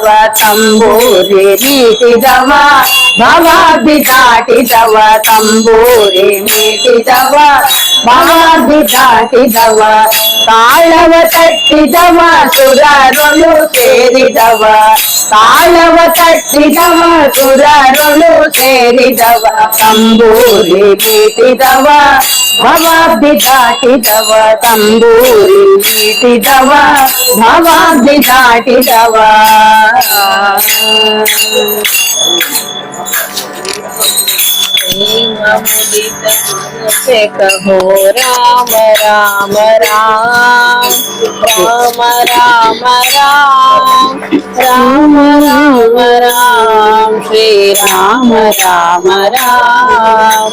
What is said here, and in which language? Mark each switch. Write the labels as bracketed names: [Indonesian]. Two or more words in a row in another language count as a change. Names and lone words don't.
[Kannada] ತಂಬೂರಿ ಮೀಟಿದವ ಭವಾಬ್ದಿ ದಾಟಿದವ ತಂಬೂರಿ ಮೀಟಿದವ ಭವಾಬ್ದಿ ದಾಟಿದವ ತಾಳವ ತಟ್ಟಿದವ ಸುರರೊಳು ಸೇರಿದವ ತಾಳವ ತಟ್ಟಿದವ ಸುರರೊಳು ಸೇರಿದವ ತಂಬೂರಿ ಮೀಟಿದವ ಭವಾಬ್ದಿ ದಾಟಿದವ ತಂಬೂರಿ ಮೀಟಿದವ ಭವಾಬ್ದಿ ದಾಟಿದವ [Hindi] मुदित से कहो राम राम राम राम राम राम राम राम राम श्री राम राम राम